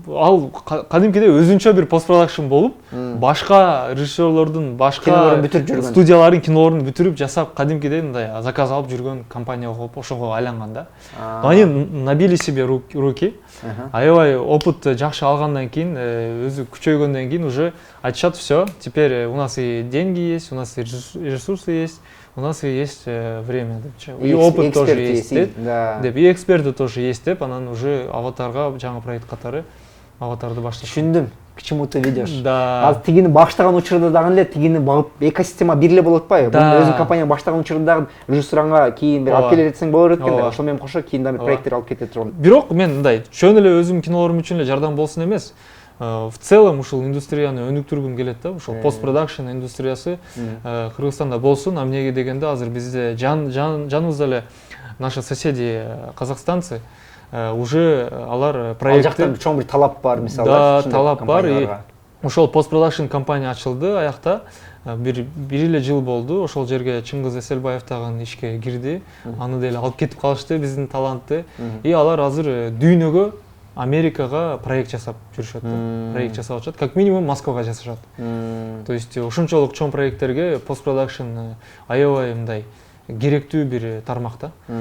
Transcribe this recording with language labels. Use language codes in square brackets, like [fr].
[ky] Ал кадимкидей өзүнчө бир постпродакшн болуп, башка режиссерлордун, башка студиялардын кинолорун бүтүрүп жасап, кадимкидей мындай заказ алып жүргөн компания болуп ошого айланган да. [ru] Они набили себе руки. [ky] Аябай опыт жакшы алгандан кийин, өзү күчөйгөндөн кийин уже айтышат, [ru] все, теперь у нас и деньги есть, у нас и ресурсы есть. У нас и есть время, и опыт тоже есть, и эксперты тоже есть, [ky] анан уже аватарга жаңы проект катары аватарды баштап. Түшүндүм. [ru] К чему ты ведешь? Да. [ky] Ал тигини баштаган учурда дагы эле тигини багып экосистема бир эле болот атпайбы? Бул өзүң компания баштаган учурда дагы режиссуранга кийин бир алып келе жатсаң болор экен да. Ошол менен кошо кийин дагы проекттер алып кете турган. Бирок мен мындай чөн эле өзүм кинолорум үчүн эле жардам болсун эмес. В целом ушул индустрияны өнүктүргүм келет да, ушул постпродакшн индустриясы Кыргызстанда болсун. А эмнеге дегенде азыр бизде жаныбызда эле [ru] наши соседи казакстанцы [ky] уже алар проектти. Ал жакта чоң бир талап бар, мисалы. Да, талап бар. И ошол постпродакшн компания ачылды аякта. Бир эле жыл болду. Ошол жерге Чыңгыз Эселбаев дагы ишке кирди. Аны деле алып кетип калышты биздин талантты. И алар азыр дүйнөгө Америкага проект жасап жүрүшөт. Проект жасап атышат. [ru] Как минимум [ky] Москвага жасашат. То есть ошончолук чоң проекттерге постпродакшн аябай мындай керектүү бир тармак да.